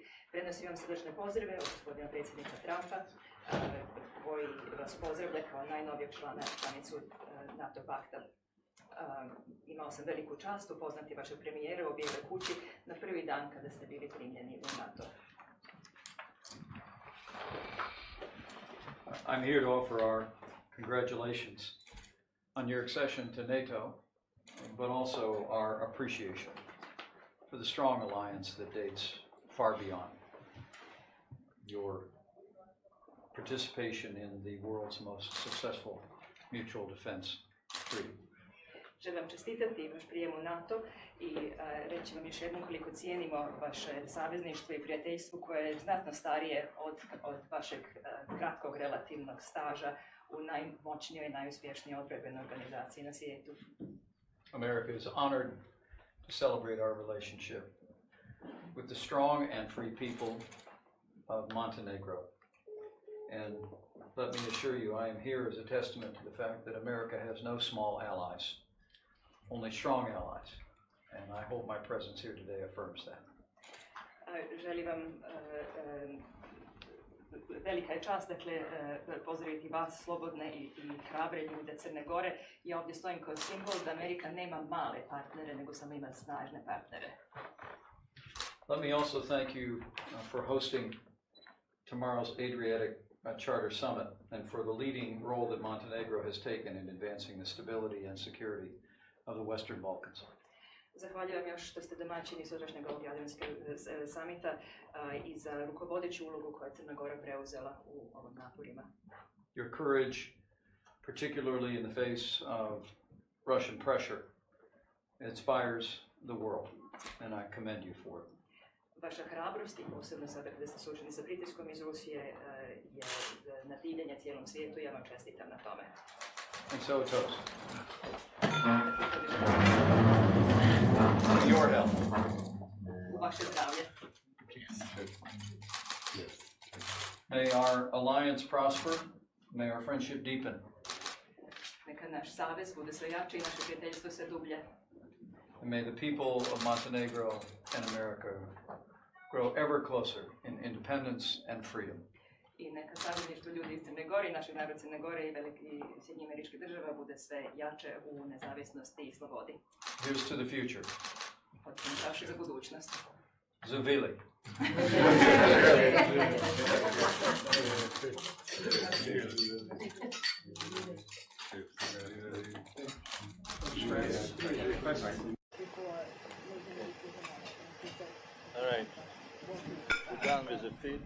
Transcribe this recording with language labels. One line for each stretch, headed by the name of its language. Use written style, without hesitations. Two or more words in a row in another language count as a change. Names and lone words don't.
Serbian: Prenosim vam srdečne pozdrave od gospodina predsjednika Trumpa, koji vas pozdravlja kao najnovijeg članicu NATO pakta. Imao sam veliku čast upoznati vaše premijere u Bijeloj kući na prvi dan kada ste bili primljeni u NATO.
English: I'm here to offer our congratulations on your accession to NATO, but also our appreciation for the strong alliance that dates far beyond your participation in the world's most successful mutual defense treaty.
Serbian: Želim vam čestitati vaš prijem u NATO i reći vam još jednom koliko cijenimo vaše savezništvo i prijateljstvo koje je znatno starije od vašeg kratkog relativnog staža u najmoćnijoj i najuspješnijoj odbrambenoj organizaciji na svijetu.
English: America is honored to celebrate our relationship with the strong and free people of Montenegro. And let me assure you, I am here as a testament to the fact that America has no small allies, only strong allies. And I hope my presence here today affirms that.
Serbian: Želim vam velika je čast, dakle, pozdraviti vas, slobodne i hrabre ljude Crne Gore. Ja ovdje stojim kao simbol da Amerika nema male partnere, nego samo ima snažne partnere.
English: Let me also thank you for hosting tomorrow's Adriatic Charter Summit and for the leading role that Montenegro has taken in advancing the stability and security of the Western Balkans.
Serbian: Zahvaljujem još što ste domaćini sutrašnjeg ovog Jadranskog samita I za rukovodeću ulogu koju je Crna Gora preuzela u ovim naporima.
English: Your courage, particularly in the face of Russian pressure, inspires the world, and I commend you for it.
Serbian: Vaša hrabrost I posebno sada kada ste suočeni sa pritiskom iz Rusije je na divljenje cijelom svijetu I ja vam čestitam na tome.
English: And so toast. Your health.
Serbian: U vaše zdravlje.
English: May our alliance prosper. May our friendship deepen.
Serbian: Neka naš savez bude sve jači I naše prijateljstvo sve dublje.
English: And may the people of Montenegro and America grow ever closer in independence and freedom.
Serbian: I neka savezništvo ljudi iz Crne Gore I naš narod Crne Gore I Sjedinjenih Američkih Država bude sve jače u nezavisnosti I slobodi.
English: Here's to the future.
Serbian: Podsjećaš za budućnost. Zavili.
English: All right. We're done with the feed.